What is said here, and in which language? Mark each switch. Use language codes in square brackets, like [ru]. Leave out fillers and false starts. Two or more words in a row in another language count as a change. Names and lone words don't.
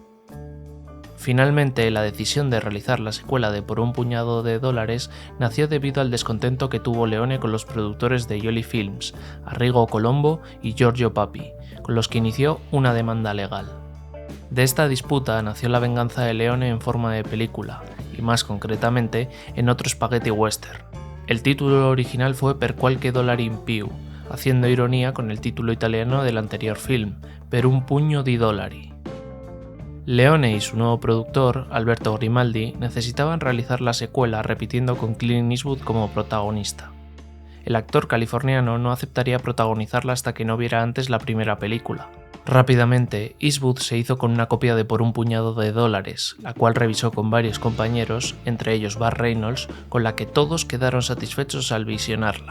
[es] Finalmente, la decisión de realizar la secuela de Por un puñado de dólares nació debido al descontento que tuvo Leone con los productores de Jolie Films, Arrigo Colombo y Giorgio Papi, con los que inició una demanda legal. De esta disputa nació la venganza de Leone en forma de película, y más concretamente en otro spaghetti western. El título original fue Per qualche dollaro in più, haciendo ironía con el título italiano del anterior film, Per un pugno di dollari. Leone y su nuevo productor, Alberto Grimaldi, necesitaban realizar la secuela repitiendo con Clint Eastwood como protagonista. El actor californiano no aceptaría protagonizarla hasta que no viera antes la primera película. Rápidamente, Eastwood se hizo con una copia de Por un puñado de dólares, la cual revisó con varios compañeros, entre ellos Burt Reynolds, con la que todos quedaron satisfechos al visionarla.